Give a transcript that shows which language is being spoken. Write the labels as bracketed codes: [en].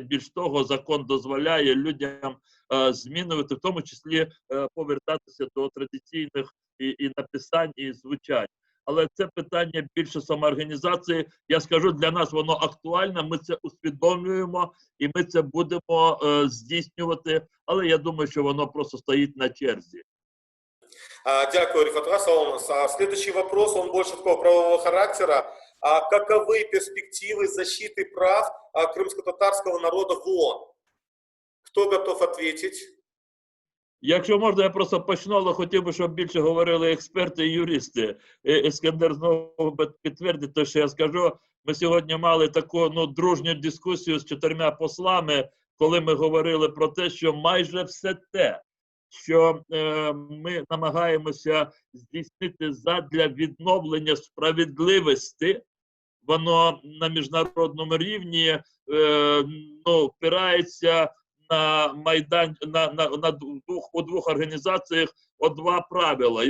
[uk] Більш того, закон дозволяє людям змінювати, в тому числі повертатися до традиційних і написань, і звучань. але це питання більше самоорганізації. Я скажу, для нас воно актуальне, ми це усвідомлюємо і ми це будемо здійснювати, але я думаю, що воно просто стоїть на черзі. Дякую, Рифат Расулович. [ru] Следующий вопрос, он больше такого правового характера. Каковы перспективы защиты прав крымско-татарского народа в ООН? Кто готов ответить? [uk] Якщо можна, я просто почну, але хотів би, щоб більше говорили експерти і юристи. Ескандер знову підтвердить те, що я скажу. Ми сьогодні мали таку дружню дискусію з 4 послами, коли ми говорили про те, що майже все те, що ми намагаємося здійснити задля відновлення справедливості, воно на міжнародному рівні впирається на у двох організаціях о 2 правила.